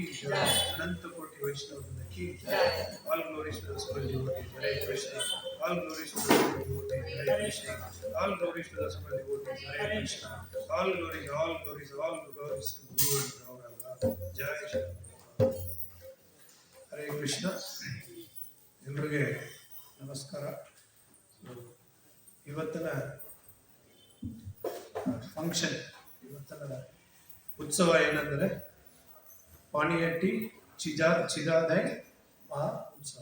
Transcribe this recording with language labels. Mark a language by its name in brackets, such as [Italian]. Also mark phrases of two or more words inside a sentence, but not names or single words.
[Hindi] जय, अनंत कोटि वैष्णव की जय, [English] All glories to the super devotees, हरे कृष्ण, All glories to the super devotees, हरे कृष्ण, All glories to the super devotees, हरे कृष्ण, All glories to Guru and Gauranga, जय श्री प्रभुपाद। [Hindi] हरे कृष्ण, [Kannada] ಎಲ್ಲರಿಗೆ ನಮಸ್ಕಾರ। ಇವತ್ತಿನ ಫಂಕ್ಷನ್, ಇವತ್ತಿನ ಉತ್ಸವ ಏನಂದರೆ ಪಾಣಿಹಟ್ಟಿ ಚಿದಾದೈ ಮಹಾ ಉತ್ಸವ.